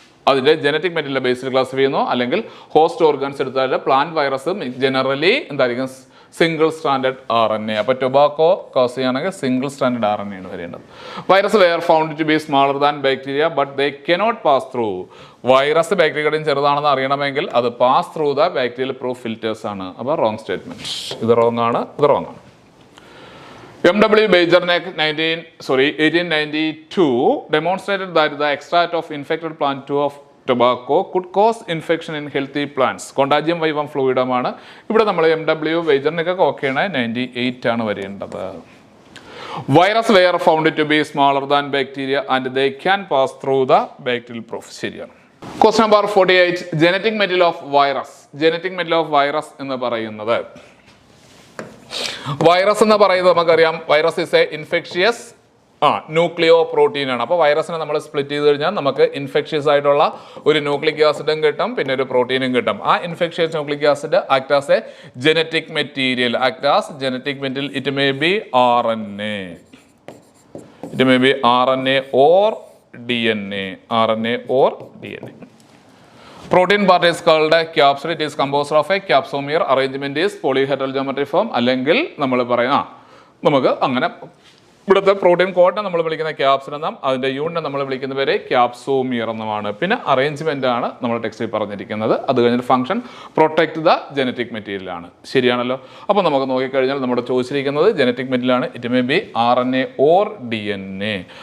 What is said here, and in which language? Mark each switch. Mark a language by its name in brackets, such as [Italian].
[Malayalam] അതിൻ്റെ genetic material ബേസിൽ classify ചെയ്യുന്നു. അല്ലെങ്കിൽ ഹോസ്റ്റ് ഓർഗൻസ് എടുത്താൽ പ്ലാന്റ് വൈറസ് ജനറലി എന്തായിരിക്കും സിംഗിൾ സ്റ്റാൻഡേർഡ് RNA. അപ്പോൾ ടൊബാക്കോ കോസ് ചെയ്യുകയാണെങ്കിൽ സിംഗിൾ സ്റ്റാൻഡേർഡ് RNA ആണ് വരേണ്ടത്. [English] Virus were found to be smaller than bacteria but they cannot pass through. [Malayalam] Virus ബാക്ടീരിയയുടെയും ചെറുതാണെന്ന് അറിയണമെങ്കിൽ അത് pass through the bacterial proof filters ആണ്. അപ്പോൾ റോങ് സ്റ്റേറ്റ്മെന്റ്. ഇത് റോങ് ആണ്, ഇത് റോങ് ആണ്. M.W. [English] Bajornek 1892 demonstrated that the extract of infected plant of tobacco could cause infection in healthy plants. [Malayalam] Contagium vivum fluidum ആണ്. ഇവിടെ നമ്മൾ M.W. Bajornek ഒക്കെ ഓക്കെയാണ്. 98 ആണ് വരേണ്ടത്. [English] Virus were found to be smaller than bacteria and they can pass through the bacterial proof. [Malayalam] ശരിയാണ്. [English] Question number 48. Genetic material of virus. [Malayalam] Genetic material of virus എന്ന് പറയുന്നത് വൈറസ് എന്ന് പറയുന്നത് നമുക്കറിയാം [English] virus is a infectious nucleoprotein [Malayalam] ആണ്. അപ്പോൾ വൈറസിനെ നമ്മൾ സ്പ്ലിറ്റ് ചെയ്ത് കഴിഞ്ഞാൽ നമുക്ക് ഇൻഫെക്ഷ്യസ് ആയിട്ടുള്ള ഒരു ന്യൂക്ലിക് ആസിഡും കിട്ടും, പിന്നെ ഒരു പ്രോട്ടീനും കിട്ടും. [English] ആ infectious nucleic acid act as a genetic material. It may be RNA. It may be RNA or DNA. RNA or DNA. Protein part is called a capsid. It is composed of a capsomere. Arrangement is polyheterogeometry form. [Malayalam] അല്ലെങ്കിൽ നമ്മൾ പറയാം നമുക്ക് അങ്ങനെ ഇവിടുത്തെ protein കോഡിനെ നമ്മൾ വിളിക്കുന്ന capsid എന്നും അതിൻ്റെ യൂണിനെ നമ്മൾ വിളിക്കുന്ന പേര് ക്യാപ്സോമിയർ എന്നുമാണ്. പിന്നെ അറേഞ്ച്മെൻ്റ് ആണ് നമ്മൾ ടെക്സ്റ്റിൽ പറഞ്ഞിരിക്കുന്നത്. അത് കഴിഞ്ഞിട്ട് function [English] protect the genetic material [Malayalam] ആണ്. ശരിയാണല്ലോ. അപ്പോൾ നമുക്ക് നോക്കിക്കഴിഞ്ഞാൽ നമ്മുടെ ചോദിച്ചിരിക്കുന്നത് ജനറ്റിക് മെറ്റീരിയൽ ആണ്. [English] It may be RNA or DNA.